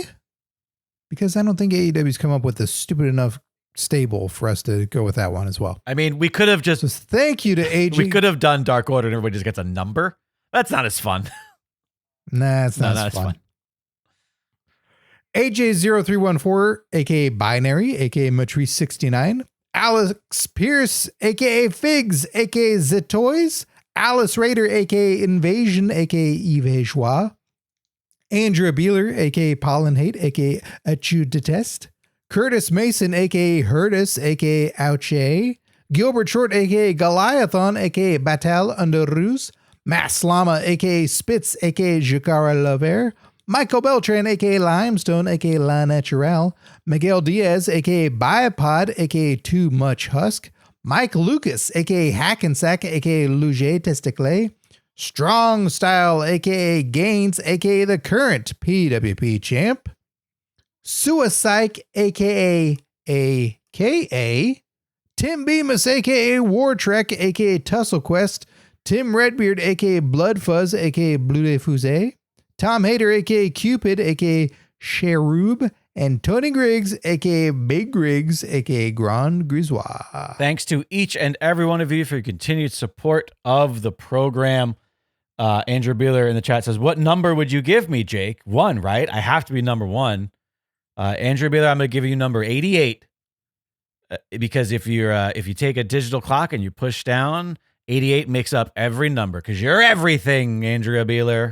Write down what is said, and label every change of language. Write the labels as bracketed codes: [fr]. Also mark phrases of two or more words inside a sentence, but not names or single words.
[en] Because I don't think AEW's come up with a stupid enough stable for us to go with that one as well. I mean, we could have just... So thank you to AJ. We could have done Dark Order and everybody just gets a number. That's not as fun. Nah, it's not as fun. AJ0314, aka Binary, aka Matrice69, Alex Pierce, aka Figs, aka Zitoys, Alice Raider, aka Invasion, aka Yves Joie, Andrea Beeler, aka Pollen Hate, aka Tu Detest, Curtis Mason, a.k.a. Hurtis, a.k.a. Ouche. Gilbert Short, a.k.a. Goliathon, a.k.a. Batal Underrus. Mass Lama, a.k.a. Spitz, a.k.a. Jukara Lover. Michael Beltran, a.k.a. Limestone, a.k.a. La Natural. Miguel Diaz, a.k.a. Biopod, a.k.a. Too Much Husk. Mike Lucas, a.k.a. Hackensack, a.k.a. Luge Testicle. Strong Style, a.k.a. Gaines, a.k.a. the current PWP champ. Suicide, a.k.a. a.k.a. Tim Bemis, a.k.a. War Trek, a.k.a. Tussle Quest. Tim Redbeard, a.k.a. Blood Fuzz, a.k.a. Blue de Fusée. Tom Hader, a.k.a. Cupid, a.k.a. Cherub. And Tony Griggs, a.k.a. Big Griggs, a.k.a. Grand Grisois. Thanks to each and every one of you for your continued support of the program. Andrew Beeler in the chat says, what number would you give me, Jake? 1, right? I have to be number 1. Andrew Beeler, I'm going to give you number 88. Because if you take a digital clock and you push down, 88 makes up every number because you're everything, Andrea Beeler.